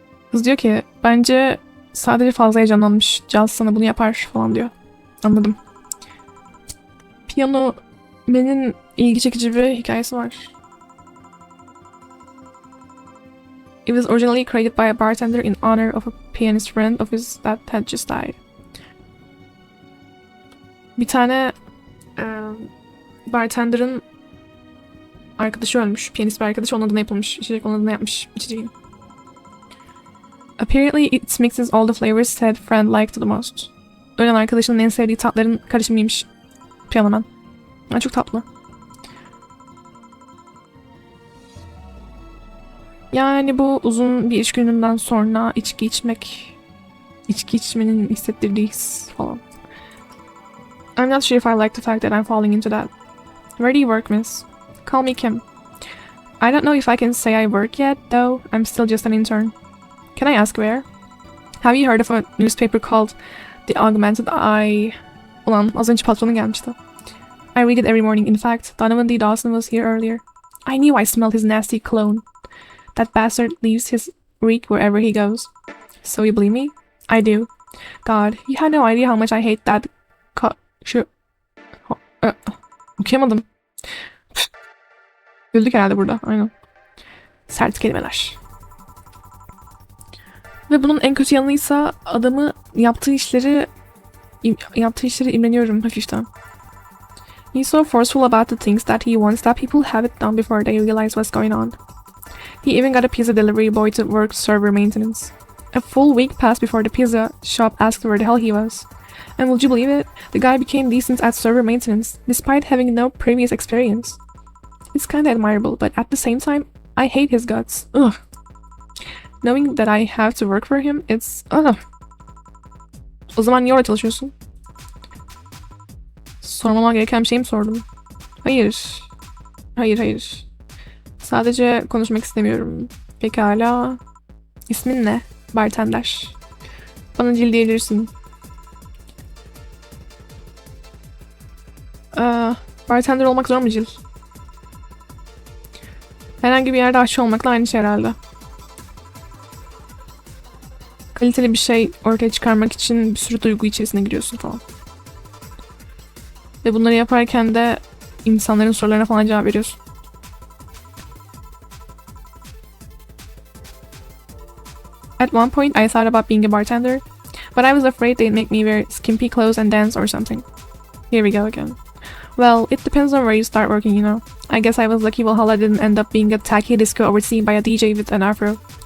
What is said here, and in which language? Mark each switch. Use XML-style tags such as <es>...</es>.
<tr>Kız diyor ki bence sadece fazla heyecanlanmış. Caz sana bunu yapar falan diyor. Anladım. Piyano benim ilgi çekici bir hikayesi var.</tr> <en>It was originally created by a bartender in honor of a pianist friend of his that had just died.</en> <tr>Bir tane bartender'ın arkadaşı ölmüş. Piyanist bir arkadaşı onun adına yapılmış. İçecek onun adına yapmış içeceği.</tr> <en>Apparently it mixes all the flavors said friend liked the most.</en> <tr>Ölen arkadaşının en sevdiği tatların karışımıymış Piyanoman. Çok tatlı. Yani bu uzun bir iş gününden sonra içki içmenin hissettirdiği his falan.</tr> <en>I'm not sure if I like the fact that I'm falling into that. Where do you work, miss? Call me Kim. I don't know if I can say I work yet, though. I'm still just an intern. Can I ask where? Have you heard of a newspaper called The Augmented Eye?</en> <tr>Ulan az önce patronun gelmişti.</tr> <en>I read it every morning. In fact, Donovan D. Dawson was here earlier. I knew I smelled his nasty cologne. That bastard leaves his reek wherever he goes. So you believe me? I do. God, you had no idea how much I hate that</en> <tr>okuyamadım. Güldük herhalde burada. Aynen. Sert kelimeler. Ve bunun en kötü yanıysa adamı yaptığı işleri imreniyorum hafiften.</tr> <en>He's so forceful about the things that he wants that people have it done before they realize what's going on. He even got a pizza delivery boy to work server maintenance. A full week passed before the pizza shop asked where the hell he was. And would you believe it? The guy became decent at server maintenance, despite having no previous experience. It's kinda admirable, but at the same time, I hate his guts. Ugh. Knowing that I have to work for him, it's... Ugh.</en> <tr>O zaman niye orada çalışıyorsun? Sormama gereken bir şey mi sordum? Hayır. Hayır. Sadece konuşmak istemiyorum. Pekala. İsmin ne? Bartender. Bana Jill diyebilirsin. Bartender olmak zor mu Jill? Herhangi bir yerde aşçı olmakla aynı şey herhalde. Kaliteli bir şey ortaya çıkarmak için bir sürü duygu içerisine giriyorsun falan. Ve bunları yaparken de insanların sorularına falan cevap veriyorsun.</tr> <en>At one point, I thought about being a bartender, but I was afraid they'd make me wear skimpy clothes and dance or something. Here we go again. Well, it depends on where you start working, you know. I guess I was lucky Valhalla didn't end up being a tacky disco overseen by a DJ with an afro.</en>